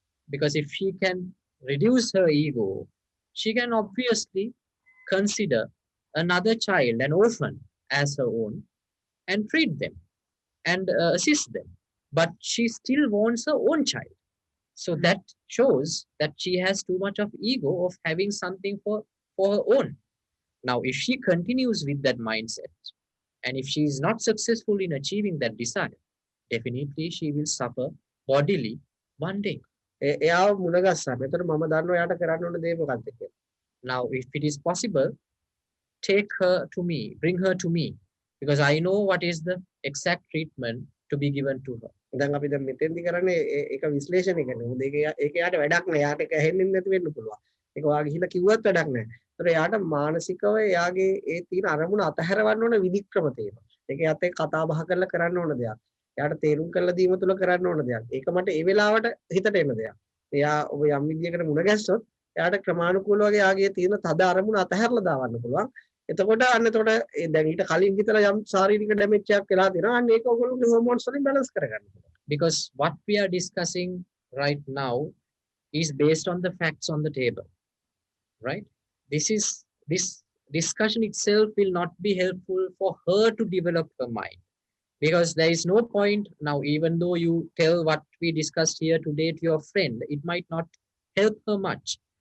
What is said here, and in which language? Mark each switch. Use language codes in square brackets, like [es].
[en] Because if she can reduce her ego, she can obviously consider another child, an orphan, as her own and treat them and assist them. But she still wants her own child. So that shows that she has too much of ego of having something for her own. Now, if she continues with that mindset, and if she is not successful in achieving that desire, definitely she will suffer bodily one day. [si] එයාව මුණගස්සන්න. එතකොට මම දන්නවා එයාට කරන්න ඕන දේ මොකක්ද කියලා. Now, if it is possible, take her to me, bring her to me, because I know what is the exact treatment to be given to her. දැන් අපි දැන් මෙතෙන්දි කරන්නේ ඒක විශ්ලේෂණය කරනවා. මොකද ඒක යාට වැඩක් නෑ. යාට ඒක ඇහෙන්නේ නැති වෙන්න පුළුවන්. ඒක ඔයා ගිහිල්ලා කිව්වත් වැඩක් නෑ. ඒතර යාට මානසිකව යාගේ ඒ තියෙන අරමුණ අතහැරවන්න ඕන විදික්‍රම තියෙනවා. ඒක යත් එක්ක කතා බහ කරලා කරන්න ඕන දෙයක්. යාට තේරුම් කරලා දීම තුළ කරන්න ඕන දෙයක්. ඒක මට ඒ වෙලාවට හිතට එන දෙයක්. එයා ඔබ යම් විදියකට මුණ ගැස්සොත් එයාට ක්‍රමානුකූලව වගේ යාගේ තියෙන තද අරමුණ අතහැරලා දාවන්න පුළුවන්. එතකොට දැන් ඊට කලින් හිතලා යම් ශාරීරික ඩැමේජ් එකක් වෙලා තියෙනවා. අන්න ඒක ඔයගොල්ලෝගේ හෝමෝන්ස් වලින් බැලන්ස් කරගන්න පුළුවන්. [en] Because what we are discussing right now is based on the facts on the table, right? This discussion itself will not be helpful for her to develop her mind, because there is no point now, even though you tell what we discussed here today to your friend, it might not help her much.